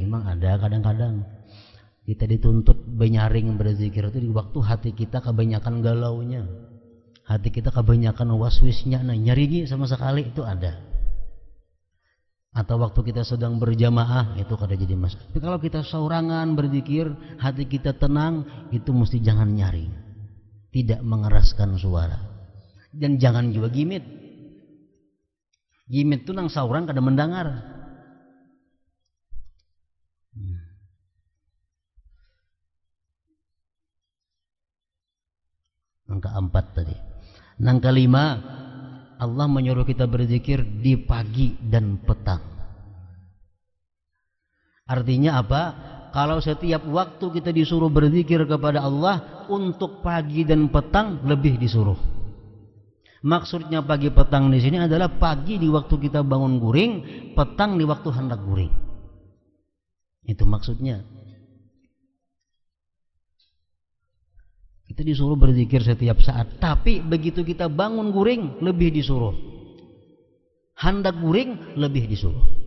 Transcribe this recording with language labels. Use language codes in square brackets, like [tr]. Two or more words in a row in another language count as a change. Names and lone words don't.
[id] Memang ada kadang-kadang kita dituntut benyaring berzikir itu di waktu hati kita kebanyakan galaunya, hati kita kebanyakan waswisnya, nah nyaringi sama sekali itu ada. Atau waktu kita sedang berjamaah itu kada jadi masalah. Tapi kalau kita saurangan berzikir, hati kita tenang, itu mesti jangan nyaring, tidak mengeraskan suara. Dan jangan juga gimit. Gimit itu nang saurang kada mendengar. Angka 4 tadi. Nang kelima, Allah menyuruh kita berzikir di pagi dan petang. Artinya apa? Kalau setiap waktu kita disuruh berzikir kepada Allah, untuk pagi dan petang lebih disuruh. Maksudnya pagi petang di sini adalah pagi di waktu kita bangun guring, petang di waktu hendak guring. Itu maksudnya. Kita disuruh berzikir setiap saat, tapi begitu kita bangun guring lebih disuruh. Hendak guring lebih disuruh.